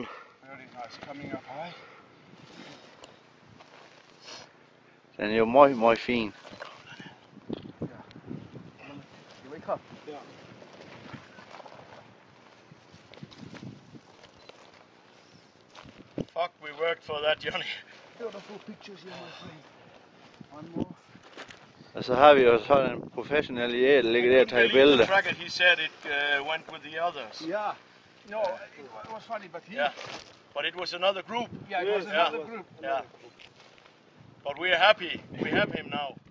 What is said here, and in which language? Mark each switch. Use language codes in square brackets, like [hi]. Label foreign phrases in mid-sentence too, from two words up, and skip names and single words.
[en] Very nice, coming up high. [da] Den er jo meget fin. [en] You wake up. Yeah. Fuck, we worked for that, Johnny. Beautiful pictures here, my friend. One more. [da] Og så har vi jo sådan en professionel jæger, der ligger der og tager billeder. [en] Tracker, he said it went with the others. Yeah. No, it was funny, but he... Yeah. But it was another group. Yeah, it was another group. Yeah. But we are happy. We have him now.